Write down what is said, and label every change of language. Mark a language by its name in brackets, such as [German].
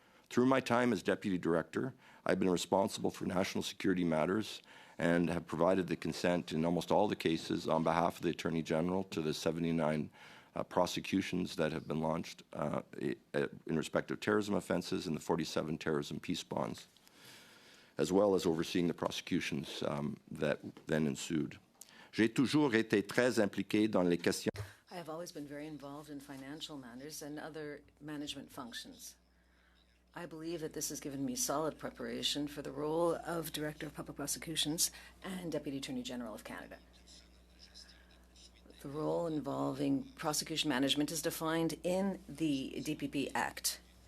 [English] Through my time as deputy director, I've been responsible for national security matters and have provided the consent in almost all the cases on behalf of the Attorney General to the 79 prosecutions that have been launched in respect of terrorism offenses and the 47 terrorism peace bonds, as well as overseeing the prosecutions that then ensued. [French] J'ai toujours été très impliqué dans les questions. [English] I have always been very involved in financial matters and other management functions. I believe that this has given me solid preparation for the role of Director of Public Prosecutions and Deputy Attorney General of Canada. The role involving prosecution management is defined in the DPP Act.